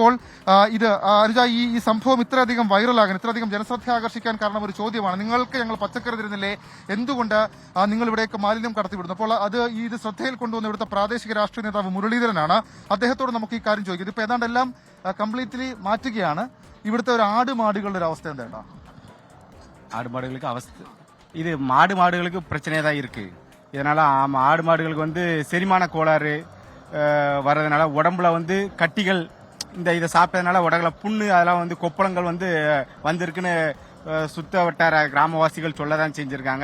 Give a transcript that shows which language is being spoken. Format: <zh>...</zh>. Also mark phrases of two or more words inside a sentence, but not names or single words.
<ml>ഇപ്പോൾ ഇത് അനുജ ഈ സംഭവം ഇത്രയധികം വൈറലാകാൻ, ഇത്രയധികം ജനശ്രദ്ധ ആകർഷിക്കാൻ കാരണം ഒരു ചോദ്യമാണ്. നിങ്ങൾക്ക് ഞങ്ങൾ പച്ചക്കറി തരുന്നില്ലേ, എന്തുകൊണ്ട് നിങ്ങൾ ഇവിടേക്ക് മാലിന്യം കടത്തിവിടുന്നു? അപ്പോൾ ഇത് ശ്രദ്ധയിൽ കൊണ്ടുവന്ന ഇവിടുത്തെ പ്രാദേശിക രാഷ്ട്രീയ നേതാവ് മുരളീധരനാണ്. അദ്ദേഹത്തോട് നമുക്ക് ഈ കാര്യം ചോദിക്കും. ഇതിപ്പോൾ ഏതാണ്ട് എല്ലാം കംപ്ലീറ്റ്ലി മാറ്റുകയാണ്. ഇവിടുത്തെ ഒരു ആടുമാടുകളുടെ ഒരു അവസ്ഥ എന്താണ്?</ml> <ta>ஆடு இது மாடுகளுக்கு பிரச்சனையா தான் இருக்கு. இதனால ஆடு மாடுகளுக்கு வந்து செரிமான கோளாறு வர்றதுனால உடம்புல வந்து கட்டிகள், இதை சாப்பிட்டதுனால உடம்புல புண்ணு, அதெல்லாம் வந்து கொப்பளங்கள் வந்திருக்குன்னு சுத்த வட்டார கிராமவாசிகள் சொல்லதான் செஞ்சிருக்காங்க.</ta>